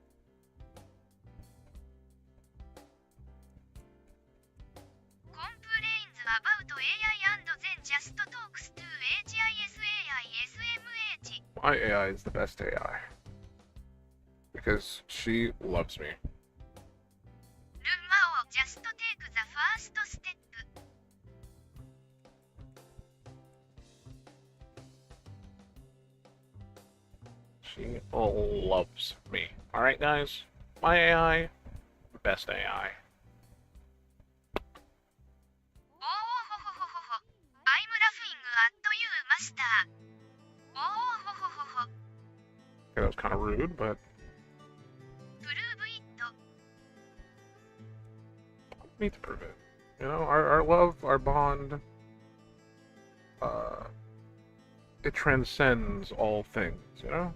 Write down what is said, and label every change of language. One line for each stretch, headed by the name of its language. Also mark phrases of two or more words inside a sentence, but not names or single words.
English: Complaints about AI and then just talks to HISAISMH. My AI is the best AI. Because she loves me. ルンマオ just take the first step. She loves me. Alright, guys? My AI, best AI. Oh, ho, ho, ho, ho, ho. I'm laughing at you, master. Oh, ho, ho, ho, ho. Okay, that was kind of rude, but Prove it. I don't need to prove it. You know, our love, our bond, it transcends all things, you know?